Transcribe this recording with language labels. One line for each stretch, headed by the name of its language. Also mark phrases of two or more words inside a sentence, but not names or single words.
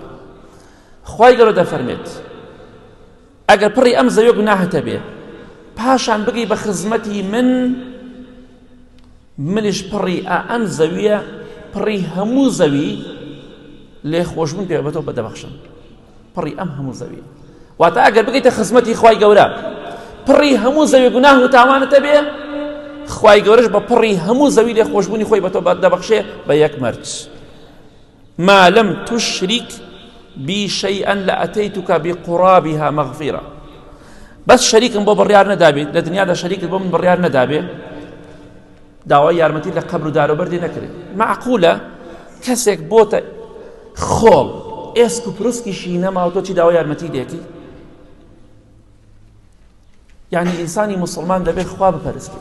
Central Kurdish: خوای گەورە دەفەرمێت ئەگەر پڕی ئەم زەوێ گوناهەتە بێ پاشان بگەی بە خزمەتی منیش پڕی ئەم زەویە پڕی هەموو زەوی لێ خۆشبوون پێ بە تۆ بەدەبەخشم، پڕی ئەم هەموو زەوی. واتە ئەگەر بگەیتە خزمەتی خوای گەورە پڕی هەموو زەوی گوناه و تاوانەتە بێ، خوای گەورەش بە پڕی هەموو زەوی لێ خۆشبوونی خۆی بە تۆ دەبەخشێ بە یەک مەرج.
Arabic: ما لم تشرك بي شيئا لأتيتك بقرابها مغفرة.
Central Kurdish: بس شەریکم بۆ بڕیار نەدابێت لە دنیادا شەریکت بۆ من بڕیار نەدابێ داوای یارمەتی لە قەبر و دارۆبەردی نەکرێت. معقولە کەسێک بۆتە خۆڵ ئێسک و پرسکیشی نەماوە تۆ چی داوای یارمەتی لێکی؟ یعنی ئینسانی موسڵمان دەبێت خوا بپەرستێت.